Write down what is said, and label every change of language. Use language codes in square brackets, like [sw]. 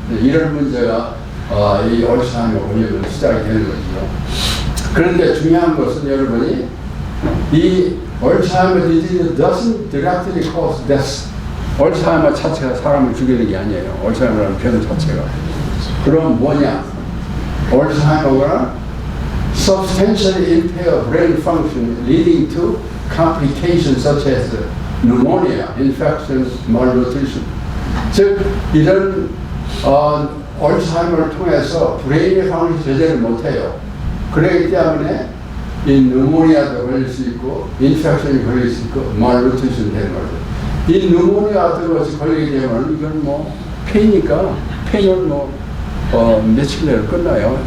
[ko] 이런 문제가 이 얼츠하이머 원인으로 시작이 되는 거죠. 그런데 중요한 것은 여러분이 이 얼츠하이머 [en] disease doesn't directly cause death. [ko] 얼츠하이머 자체가 사람을 죽이는 게 아니에요. 얼츠하이머라는 병 자체가. 그럼 뭐냐? 얼츠하이머가 [en] substantially impair brain function leading to complications such as pneumonia, infections, malnutrition. [ko] 즉 이런 얼츠하이머를 통해서 브레인의 방식이 제대로 못해요. 그렇기 때문에 이 누모니아도 걸릴 수 있고 인펙션이 걸릴 수 있고 말누트리션이 되는 거죠. 이 누모니아 같은 것이 걸리게 되면 이건 뭐 폐니까 폐는 뭐 며칠 내로 끝나요.